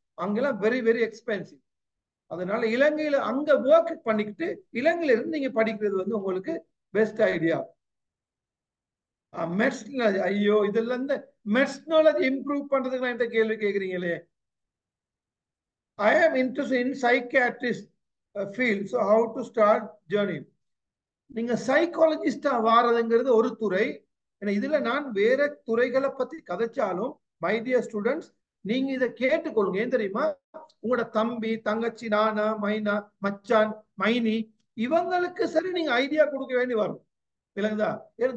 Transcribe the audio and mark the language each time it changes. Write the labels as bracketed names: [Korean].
[Tamil] அங்கெல்லாம் very very expensive. அதனால இலங்கையில அங்க ஒர்க் பண்ணிக்கிட்டு இலங்கையில இருந்து நீங்க படிக்கிறது வந்து உங்களுக்கு பெஸ்ட் ஐடியா. மெட்ஸ், ஐயோ இதெல்லாம் இந்த மெட்ஸ் நாலேஜ் இம்ப்ரூவ் பண்றதுக்கு நான் இந்த கேள்வி கேட்குறீங்களே. [English] I am interested in psychiatrist field, so how to start journey? [Tamil] நீங்க சைக்காலஜிஸ்டா வாரதுங்கிறது ஒரு துறை. இதுல நான் வேற துறைகளை பத்தி கதைச்சாலும் மை டியர் ஸ்டூடெண்ட்ஸ் நீங்க இதை கேட்டுக்கொள்ளுங்க. ஏன் தெரியுமா? உங்களோட தம்பி தங்கச்சி நானா மைனா மச்சான் மைனி இவங்களுக்கு சரி நீங்க ஐடியா கொடுக்க வேண்டி வரும். விளங்குதா?